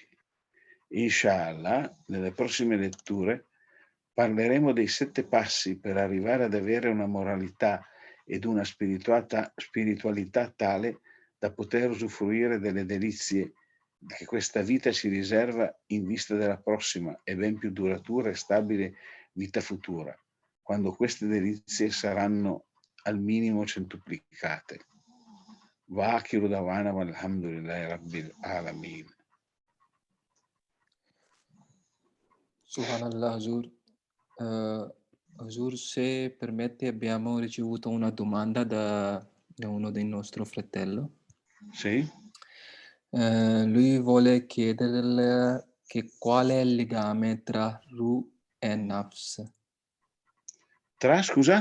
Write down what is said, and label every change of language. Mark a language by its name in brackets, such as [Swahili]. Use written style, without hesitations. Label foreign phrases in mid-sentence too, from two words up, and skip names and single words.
[Italian] Inshallah, nelle prossime letture, parleremo dei 7 passi per arrivare ad avere una moralità ed una spiritualità tale da poter usufruire delle delizie che questa vita ci riserva in vista della prossima e ben più duratura e stabile vita futura, quando queste delizie saranno al minimo centuplicate. [Arabic] وآخر دعوانا والحمد لله رب العالمين. [Italian] Subhanallah, Hazur. Hazur, se permette, abbiamo ricevuto una domanda da uno dei nostri fratelli. Sì? Lui vuole chiederle che qual è il legame tra Ruh e Nafs. Tra, scusa?